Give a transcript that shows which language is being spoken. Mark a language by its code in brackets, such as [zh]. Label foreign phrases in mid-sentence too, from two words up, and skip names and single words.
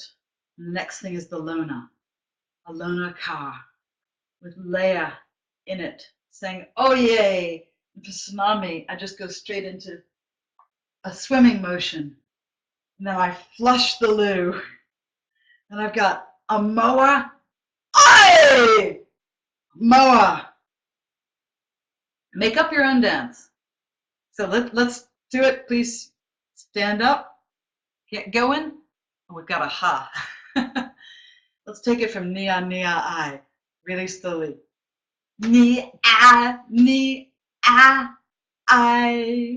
[en] The next thing is the Lona, Alona Ka, with Leia in it, saying, oh yay. And for tsunami, I just go straight into a swimming motion. And then I flush the loo. And I've got a moa, oi! Moa. Make up your own dance. So let's do it. Please stand up. Get going. Oh, we've got a ha. Let's take it from [sm] nia nia I, [en] really slowly. [sm] Ni a I.